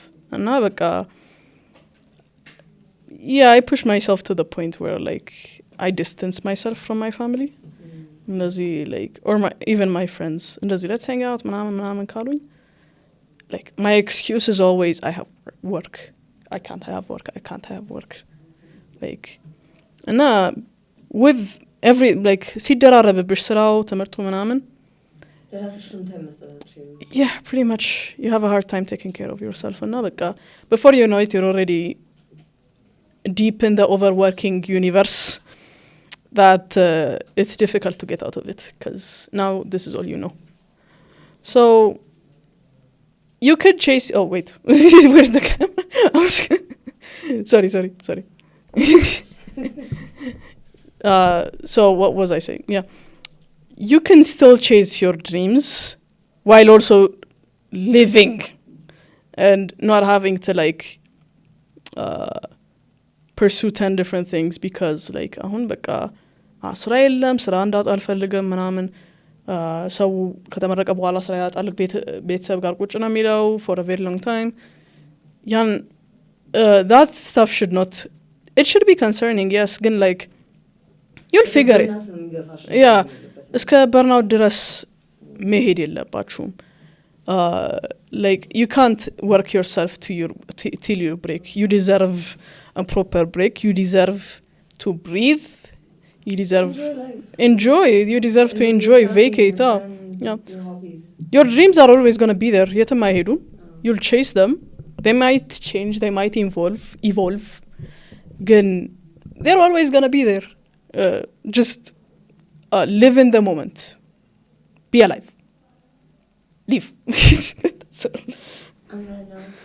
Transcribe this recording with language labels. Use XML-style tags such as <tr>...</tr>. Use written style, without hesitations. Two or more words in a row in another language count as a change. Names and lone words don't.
<en>And now I push myself to the point where like I distance myself from my family. Like or even my friends. Let's hang out. Like my excuse is always I have work. I can't have work. Like, እና with every like</en> <am>ሲደራረብብሽ ስራው ትምህርቱ ምናምን</am> <en>yeah, pretty much you have a hard time taking care of yourself.</en> <am>እና በቃ</am> <en>before you know it, you're already deep in the overworking universe that it's difficult to get out of it, because now this is all you know. So you could chase... Oh, wait. Where's the camera? Sorry. So what was I saying? Yeah. You can still chase your dreams while also living and not having to like pursue 10 different things because like</en> <am>አሁን በቃ ስራ የለም ስራ እንዳጣ አልፈልግም ምናምን ሰው ከተመረቀ በኋላ ስራ ያጣል ቤተሰብ ጋር ቁጭ ነው የሚለው</am> <en>for a very long time ያን that stuff should not... it should be concerning, yes, ግን like you'll figure it. Yeah,</en> <am>እስከ</am> <en>burnout</en> <am>ድረስ መሄድ የለባችሁም.</am> <en>Like you can't work yourself till you break. You deserve a proper break. You deserve to breathe. You deserve enjoy. You deserve to enjoy, vacate. Yeah. Your dreams are always going to be there.</en> <am>የትም አይሄዱም.</am> <en>You'll chase them. They might change. They might evolve. ግን they're always going to be there. Just live in the moment. Be alive. Leave. That's all. I'm gonna know.</en>